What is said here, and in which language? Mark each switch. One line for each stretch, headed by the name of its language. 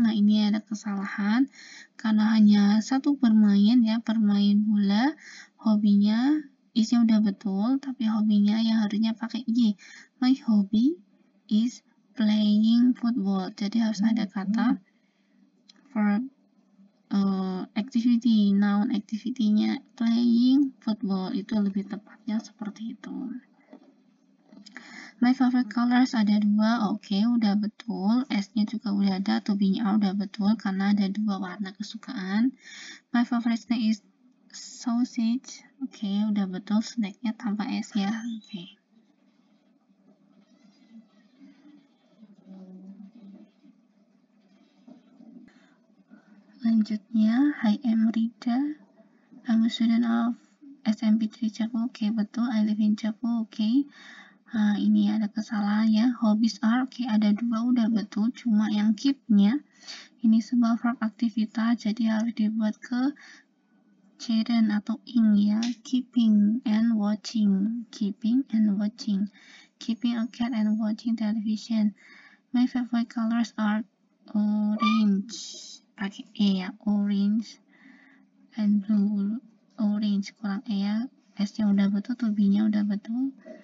Indonesian: Nah, ini ada kesalahan karena hanya satu bermain ya, bermain bola. Hobinya isnya udah betul, tapi hobinya yang harusnya pakai Y.
English: My hobby is playing football.
Indonesian: Jadi harus ada kata verb activity, noun activity-nya
English: playing football,
Indonesian: itu lebih tepatnya seperti itu.
English: My favorite colors
Indonesian: ada dua, oke, udah betul. S-nya juga udah ada, to be-nya udah betul karena ada dua warna kesukaan.
English: My favorite snack is sausage,
Indonesian: oke, udah betul. Snack-nya tanpa S ya, oke. Lanjutnya,
English: I am Rida. I'm a student of SMP3 Cepu,
Indonesian: oke, betul.
English: I live in Cepu, oke.
Indonesian: Nah, ini ada kesalahan ya.
English: Hobbies are,
Indonesian: oke, ada dua udah betul, cuma yang keep-nya ini sebuah verb aktivitas, jadi harus dibuat ke ceren atau ing ya.
English: Keeping and watching. Keeping and watching. Keeping a cat and watching television. My favorite colors are orange.
Indonesian: Pakai E ya,
English: orange and blue.
Indonesian: Orange kurang E ya. S-nya udah betul, to be-nya udah betul.